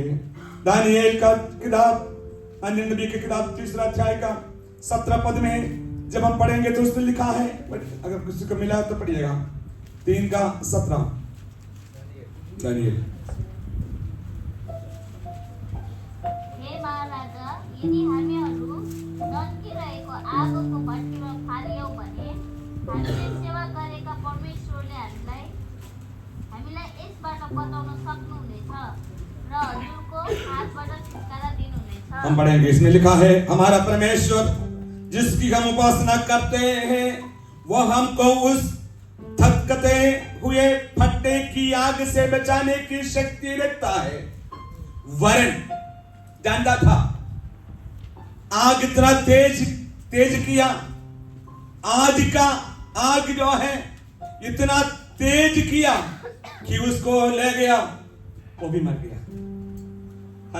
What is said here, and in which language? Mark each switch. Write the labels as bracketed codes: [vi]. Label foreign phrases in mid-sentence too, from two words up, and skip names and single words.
[hi] दानियेल का किताब, अन्य नबी की किताब 3 अध्याय का 17 पद में जब हम पढ़ेंगे तो उसमें लिखा है, अगर किसी को मिला तो पढ़िएगा, 3 का 17 दानियेल। [ne] हे महाराजा, यदि हामीहरू नन्किरहेको आगोको भट्टीमा फालियौँ भने हामीले सेवा गरेका परमेश्वरले हामीलाई यसबाट बचाउन सक्नुहुनेछ र हजुरको हातबाट छुटकारा दिनुहुनेछ। [hi] हम पढ़ेंगे, इसमें लिखा है हमारा परमेश्वर जिसकी हम उपासना करते हैं वह हमको उस धधकते हुए भट्टे की आग से बचाने की शक्ति रखता है। वरन जानता था आग इतना तेज किया, आग जो है इतना तेज किया कि उसको ले गया, वो भी मर गया।